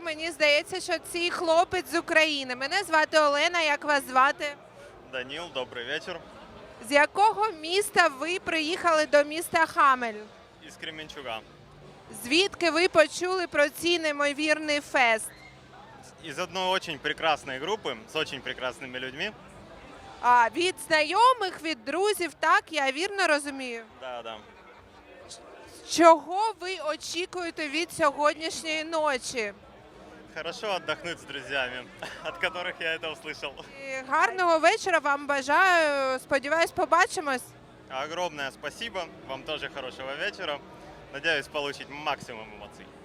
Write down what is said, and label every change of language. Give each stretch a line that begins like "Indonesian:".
Ukrainian: Мені здається, що цей хлопець з України. Мене звати Олена, як вас звати?
Russian: Данил, добрый вечер.
Ukrainian: З якого міста ви приїхали до міста Хамель?
Russian: Из Кременчуга.
Ukrainian: Звідки ви почули про цей неймовірний фест?
Russian: Из одной очень прекрасной группы с очень прекрасными людьми.
Ukrainian: А від знайомих, від друзів, так? Я вірно розумію?
Russian: Да.
Ukrainian: Чого ви очікуєте від сьогоднішньої ночі?
Russian: Хорошо отдохнуть с друзьями, от которых я это услышал.
Ukrainian: І гарного вечора вам бажаю. Сподіваюсь, побачимось.
Russian: Огромное спасибо. Вам тоже хорошего вечера. Надеюсь получить максимум эмоций.